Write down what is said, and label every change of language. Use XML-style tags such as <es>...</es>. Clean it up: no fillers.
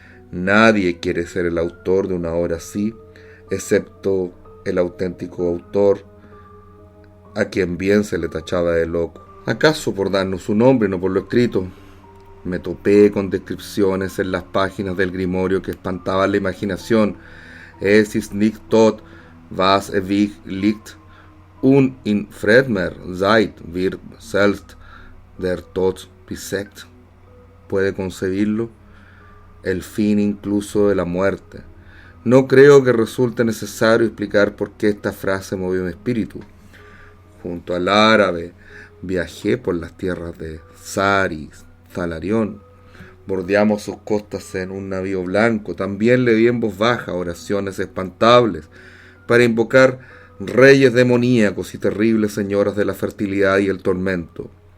<es>Nadie quiere ser el autor de una obra así, excepto el auténtico autor, a quien bien se le tachaba de loco. ¿Acaso por darnos su nombre y no por lo escrito? Me topé con descripciones en las páginas del Grimorio que espantaban la imaginación.</es> <de>Es ist nicht tot, was ewig liegt, und in fremder Zeit wird selbst der Tod besiegt.</de> <es>¿Puede concebirlo? El fin incluso de la muerte. No creo que resulte necesario explicar por qué esta frase movió mi espíritu. Junto al árabe, viajé por las tierras de Saris, Zalarión. Bordeamos sus costas en un navío blanco. También le di en voz baja oraciones espantables para invocar reyes demoníacos y terribles señoras de la fertilidad y el tormento.</es>